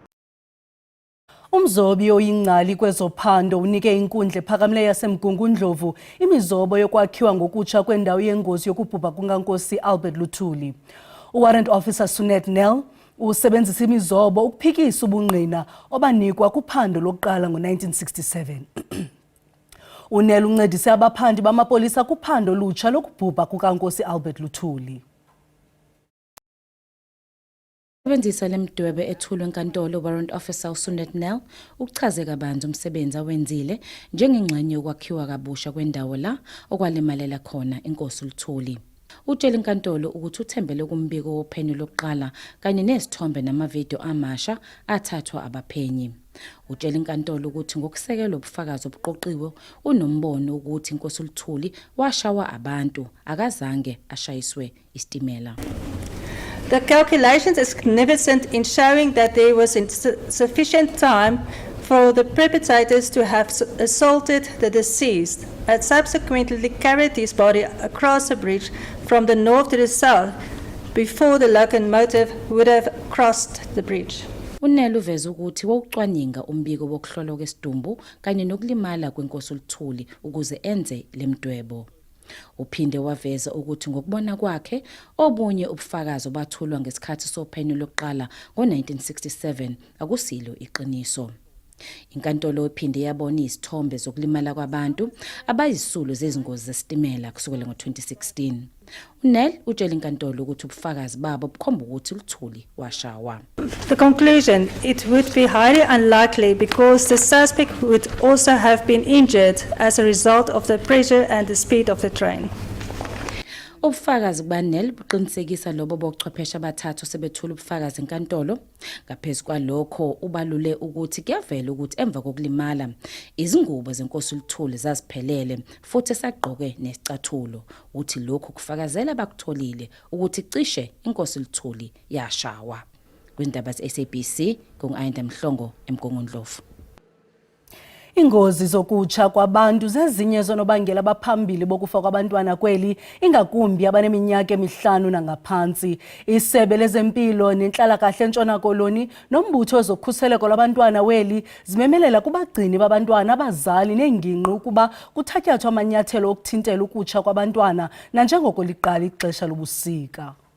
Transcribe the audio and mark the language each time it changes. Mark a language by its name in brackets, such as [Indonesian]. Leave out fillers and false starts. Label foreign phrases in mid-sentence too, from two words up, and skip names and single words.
[Xhosa] Umzobi oyingcali kwezophando unike inkundla ephakamileyo yaseMgungundlovu imizobo yokwakhiwa ngokutsha kwendawo yengozi yokubhubha kukaNkosi Albert Luthuli. Warrant Officer Sunet Nel usebenzisa imizobo ukuphikisa ubungqina obanikwa kuphando lokuqala ngo-1967. Unel uncedise abaphandi bamapolisa kuphando lutsha lokubhubha kukaNkosi Albert Luthuli. [Zulu] Sebenzisa lemdwebe ethulwe enkantolo Warrant Officer uSunet Nel uchaze kabanzi umsebenzi awenzile njengengxenye yokwakhiwa kabusha kwendawo la okwalimalela khona inkosi Luthuli. Utshela inkantolo ukuthi uthembele kumbiko wophenyo lokuqala kanye nezithombe namavidiyo amasha athathwa abaphenyi. Utshela inkantolo ukuthi ngokusekela ubufakazi obuqoqiwe unombono ukuthi inkosi Luthuli washawa abantu akazange ashayiswe isitimela. [English] The calculations is significant in showing that there was sufficient time for the perpetrators to have assaulted the deceased and subsequently carried his body across the bridge from the north to the south before the locomotive would have crossed the bridge. [Zulu] Unel uveza ukuthi wawucwaninga umbiko wokuhlolwa kwesidumbu kanye nokulimala kwenkosi Luthuli ukuze enze lemdwebo. Uphinde waveza ukuthi ngokubona kwakhe obunye ubufakazi obathulwa ngesikhathi sophenyo lokuqala ngo-1967 akusilo iqiniso. Inkantolo iphinde yabona izithombe zokulimala kwabantu abayisulu zezingozi zesitimela kusukela ngo-2016. Unel utshela inkantolo ukuthi ubufakazi babo bukhomba ukuthi Luthuli washawa. [English] The conclusion, it would be highly unlikely because the suspect would also have been injured as a result of the pressure and the speed of the train. [Zulu] Ubufakazi bukaNel buqinisekisa lobo bochwepheshe abathathu sebethula ubufakazi enkantolo. Ngaphezulu kwalokho ubalule ukuthi kuyavela ukuthi emva kokulimala izingubo zenkosi Luthuli zaziphelele futhi esagqoke nesicathulo. Uthi lokho kufakazela bakutholile ukuthi cishe inkosi Luthuli yashawa. Kwindaba ze-SABC kungu-Ayanda Mhlongo eMgungundlovu. [Xhosa] Ingozi zokutsha kwabantu zezinye zonobangela abaphambili bokufa kwabantwana kweli ingakumbi abaneminyaka emihlanu nangaphansi. Isebe lezempilo nenhlalakahle eNtshona Koloni nombutho wezokhuseleko lwabantwana weli zimemelela kubagcini babantwana abazali nengingqi ukuba kuthatyathwa amanyathelo okuthintela ukutsha kwabantwana nanjengoko liqala ixesha lobusika.